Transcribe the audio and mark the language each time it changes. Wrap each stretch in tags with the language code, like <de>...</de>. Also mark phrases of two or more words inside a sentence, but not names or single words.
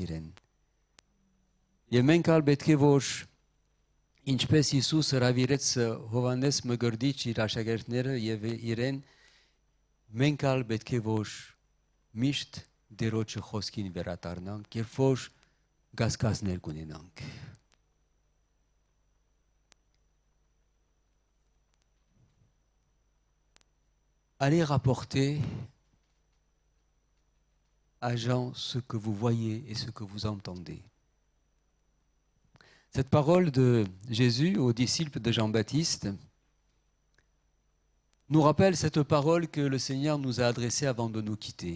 <hy>իրեն։ Եվ մենք ալ պետք է որ ինչպես Հիսուս հրավիրեց Հովհաննես Մգրդիչ իր աշակերտները եւ իրեն, մենք ալ պետք է որ միշտ Տերոջը խոսքին վերադառնանք, երբ որ գասկածներ կունենանք։</hy> <fr>Allez rapporter à Jean ce que vous voyez et ce que vous entendez. Cette parole de Jésus aux disciples de Jean-Baptiste nous rappelle cette parole que le Seigneur nous a adressée avant de nous quitter.</fr>